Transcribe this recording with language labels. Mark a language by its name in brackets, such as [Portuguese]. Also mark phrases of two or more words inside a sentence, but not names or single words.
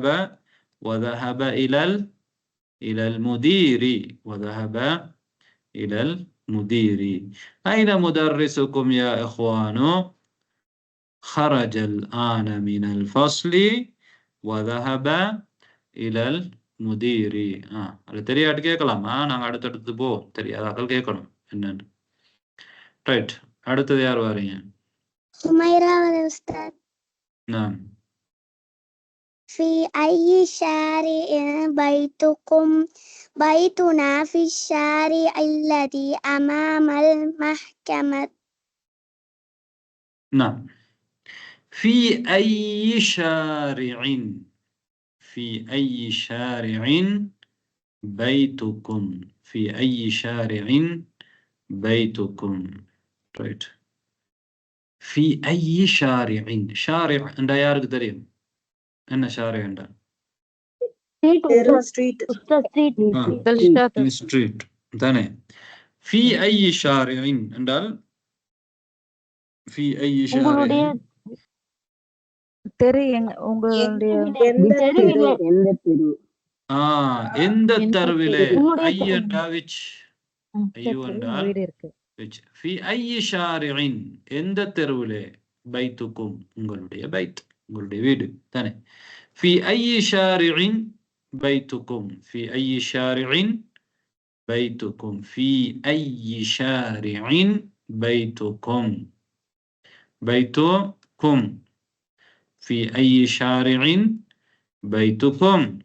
[Arabic] وذهب إلى المدير. وذهب إلى المدير. أين مدرسكم يا إخوان؟ خرج الآن من الفصل وذهب إلى المدير. [Tamil] அது தெரியாட்டு கேட்கலாமா? நாங்க அடுத்தடுத்து போ தெரியாதாக்கள் கேட்கணும் என்னன்னு. ரைட், அடுத்தது யார் வாரீங்க? சுமைரா உஸ்தாத். [Arabic] نعم. في أي شارع بيتكم؟ بيتنا في الشارع الذي أمام المحكمة. نعم. في أي شارع؟ في أي شارع بيتكم؟ في أي شارع بيتكم؟ right. في أي شارع؟ شارع عند [Tamil] யாருக்கு தெரியும் என்ன [Arabic] شارع عند؟ [Tamil] street தானே. [Arabic] في أي شارع என்றால் في أي شارع [Tamil] எந்த தெருவிலே. ஐ என்றால் which, ஐயோ என்றால் which. [Arabic] في أي شارع [Tamil] எந்த தெருவிலே. பைத்துக்கும் உங்களுடைய பைத், உங்களுடைய வீடு தானே. [Arabic] في أي شارع بيتكم؟ في أي شارع بيتكم؟ في أي شارع بيتكم؟ بيتكم في أي شارع بيتكم؟